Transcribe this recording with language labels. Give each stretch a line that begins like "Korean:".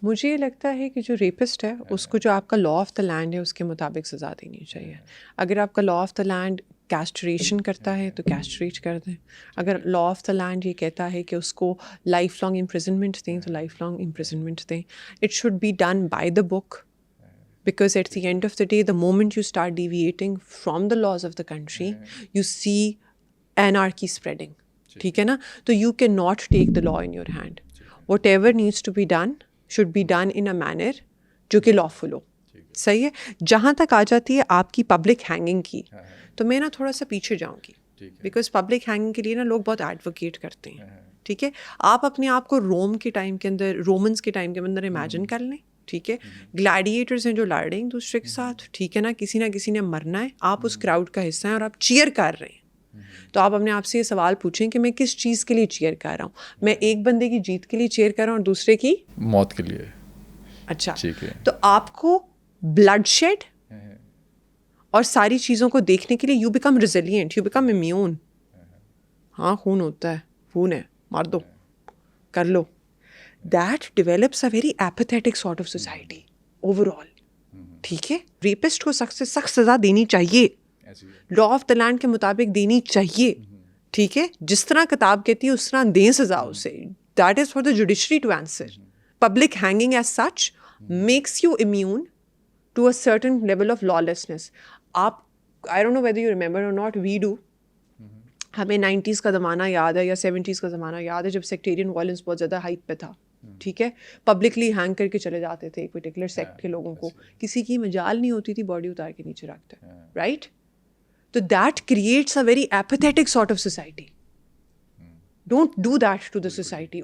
Urdu: مجھے یہ لگتا ہے کہ جو ریپسٹ ہے اس کو جو آپ کا لا آف دا لینڈ ہے اس کے مطابق سزا دینی چاہیے. اگر آپ کا لا آف دا لینڈ کیسٹریشن کرتا ہے تو کیسٹریٹ کر دیں. اگر لا آف دا لینڈ یہ کہتا ہے کہ اس کو لائف لانگ امپریزنمنٹ دیں تو لائف لانگ امپریزنمنٹ دیں.
English: It should be done by the book, because at the end of the day, the moment you start deviating from the laws of the country, you see anarchy spreading.
Urdu: ٹھیک ہے نا, تو
English: you cannot take the law in your hand. Whatever needs to be done should be done in a manner
Urdu: جو کہ
English: lawful ہو.
Urdu: صحیح ہے. جہاں تک آ جاتی ہے آپ کی پبلک ہینگنگ کی, تو میں نا تھوڑا سا پیچھے جاؤں گی, بیکاز پبلک ہینگنگ کے لیے نا لوگ بہت ایڈوکیٹ کرتے ہیں. ٹھیک ہے, آپ اپنے آپ کو روم کے ٹائم کے اندر, رومنس کے ٹائم کے اندر امیجن کر لیں. ٹھیک ہے, گلیڈیٹرز ہیں جو لڑ رہے ہیں ایک دوسرے کے ساتھ. ٹھیک ہے نا, کسی نے مرنا ہے, آپ اس کراؤڈ کا حصہ ہیں اور آپ چیئر کر رہے ہیں. تو آپ اپنے آپ سے یہ سوال پوچھیں کہ میں کس چیز کے لیے چیئر کر رہا ہوں. میں ایک بندے کی جیت کے لیے چیئر کر رہا ہوں اور دوسرے کی موت کے لیے. اچھا, تو آپ کو بلڈ شیڈ اور ساری چیزوں کو دیکھنے کے لیے
English: You become resilient, you become immune.
Urdu: ہاں خون ہوتا ہے, خون ہے, مار دو, کر لو.
English: That develops a very apathetic sort of society overall.
Urdu: ٹھیک ہے, ریپسٹ کو سخت سے سخت سزا دینی چاہیے, لا آف دا لینڈ کے مطابق دینی چاہیے. ٹھیک ہے, جس طرح کتاب کہتی ہے اس طرح دیں سزا اسے.
English: That is for the judiciary to answer. Public hanging as such makes you immune to a certain level of lawlessness. آپ, I don't know whether you remember or not, we do.
Urdu: ہمیں 90s کا زمانہ یاد ہے یا 70s کا زمانہ یاد ہے جب سیکٹیرین وائلنس بہت زیادہ ہائپ پہ تھا. ٹھیک ہے, پبلکلی ہینگ کر کے چلے جاتے تھے پرٹیکولر سیکٹ کے لوگوں کو, کسی کی مجال نہیں ہوتی تھی باڈی اتار کے نیچے رکھتے, رائٹ.
English: تو that creates a very apathetic sort of society. Don't do that to the society.